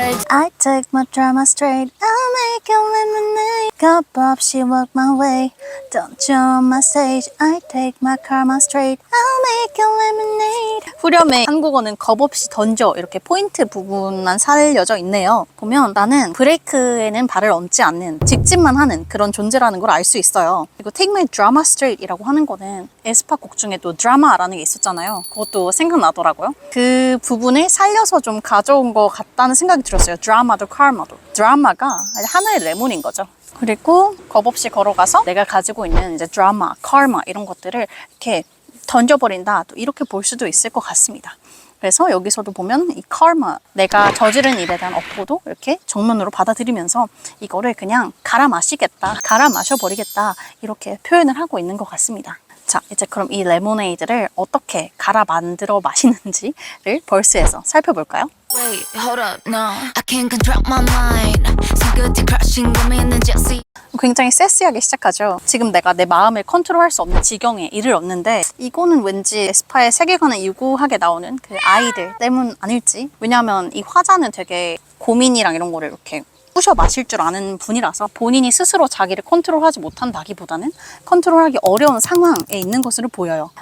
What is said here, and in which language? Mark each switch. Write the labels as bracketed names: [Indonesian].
[English] I take my drama straight. I'll make you lemonade. Cup [Korean] 없이 [English] walk my way. Don't jump on my stage. I take my karma straight. I'll make you lemonade. [Korean] 후렴의 한국어는 겁 없이 던져 이렇게 포인트 부분만 살려져 있네요. 보면 나는 브레이크에는 발을 얹지 않는 직진만 하는 그런 존재라는 걸 알 수 있어요. 그리고 [English] Take my drama straight [Korean] 이라고 하는 거는 에스파 곡 중에도 드라마라는 게 있었잖아요. 그것도 생각나더라고요. 그 부분을 살려서 좀 가져온 것 같다는 생각이 들었어요. 드라마도 카르마도. 드라마가 하나의 레몬인 거죠. 그리고 겁 없이 걸어가서 내가 가지고 있는 이제 드라마, 카르마 이런 것들을 이렇게 던져버린다. 또 이렇게 볼 수도 있을 것 같습니다. 그래서 여기서도 보면 이 카르마, 내가 저지른 일에 대한 업보도 이렇게 정면으로 받아들이면서 이거를 그냥 갈아 마시겠다, 갈아 마셔버리겠다 이렇게 표현을 하고 있는 것 같습니다. 자, 이제 그럼 이 레모네이드를 어떻게 갈아 만들어 마시는지를 벌스에서 살펴볼까요? [English] Wait, hold up, no, I can't control my mind. [Korean] 손끝이 [English] crushing [Korean] 고민은 just 굉장히 세시하게 시작하죠. 지금 내가 내 마음을 컨트롤할 수 없는 지경에 이르렀는데 이거는 왠지 에스파의 세계관을 유구하게 나오는 그 아이들 때문 아닐지. 왜냐하면 이 화자는 되게 고민이랑 이런 거를 이렇게 부셔 마실 줄 아는 분이라서 본인이 스스로 자기를 컨트롤하지 못한다기보다는 컨트롤하기 어려운 상황에 있는 것으로 보여요.